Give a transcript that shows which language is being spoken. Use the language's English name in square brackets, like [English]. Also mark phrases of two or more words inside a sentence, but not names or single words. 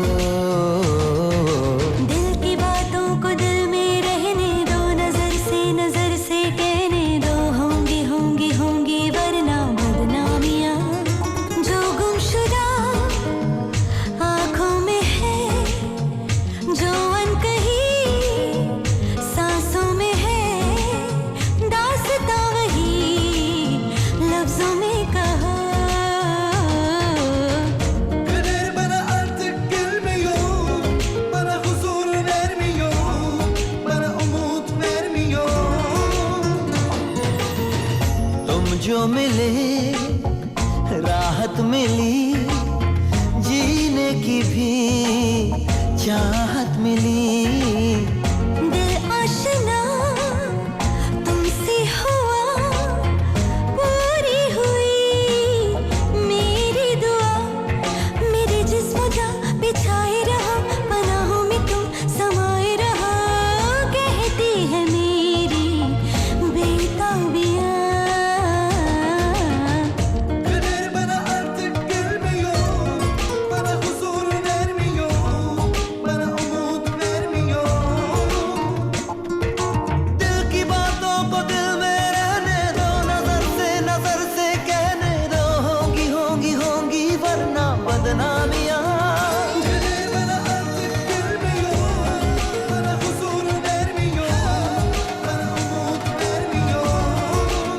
[Hindi] दिल की बातों को दिल में रहने दो, नजर से कहने दो, होंगी होंगी होंगी वरना बदनामियां। जो गुमशुदा आंखों में है, जो अनकही सांसों में है, दास्तां वही लफ्जों में कहो। [Turkish] Kader bana artık gülmüyor, bana huzur vermiyor, bana umut vermiyor. [Hindi] तुम जो मिले राहत मिली, जीने की भी चाहत मिली। दिल आशना तुमसे हुआ, पूरी हुई मेरी दुआ। मेरे जिस्म जा बिछाए रहा, पनाहों में तुम समाए रहा। कहती है मेरी बेताबियां। [Turkish] Kader bana artık gülmüyor, bana huzur vermiyor, bana umut vermiyor. [Hindi] दिल की बातों को दिल में रहने दो, नजर से कहने दो, होंगी होंगी होंगी वरना बदनामियां। [Turkish] Kader bana artık gülmüyor, bana huzur vermiyor, bana umut vermiyor.